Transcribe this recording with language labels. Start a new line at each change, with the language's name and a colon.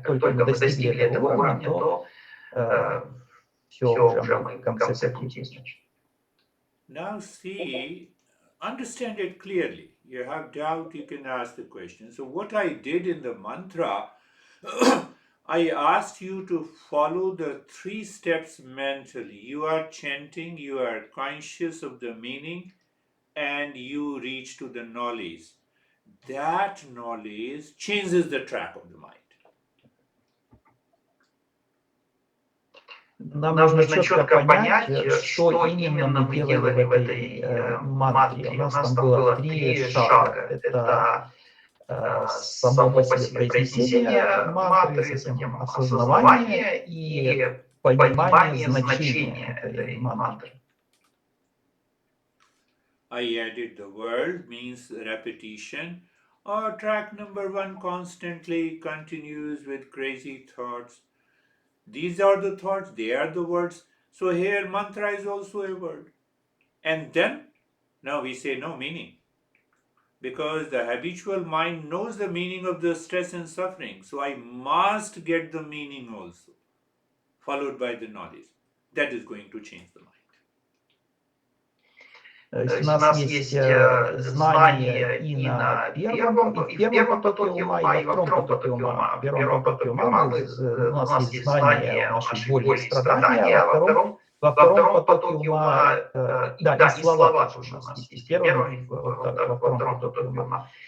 Russian: Как только мы достигли этого уровня, то все, уже мы в конце пути.
English: Now see, understand it clearly. You have doubt, you can ask the question. So what I did in the mantra, I asked you to follow the 3 steps mentally. You are chanting, you are conscious of the meaning, and you reach to the knowledge. That knowledge changes the track of the mind.
Russian: Нам нужно четко понять, что именно мы делали в этой мантре. У нас там было 3 шага. Это само по себе произнесение мантры, затем осознавание и понимание значения этой мантры.
English: I added the word means repetition, or track number 1 constantly continues with crazy thoughts. These are the thoughts, they are the words. So here mantra is also a word. And then, now we say no meaning. Because the habitual mind knows the meaning of the stress and suffering. So I must get the meaning also, followed by the knowledge. That is going to change the mind.
Russian: То есть у нас есть знание и в первом потоке ума, и во втором потоке ума. В первом потоке ума у нас есть знание о нашей боли и страдания, а во втором потоке ума, да, и слова тоже у нас есть. В первом и во втором потоке ума.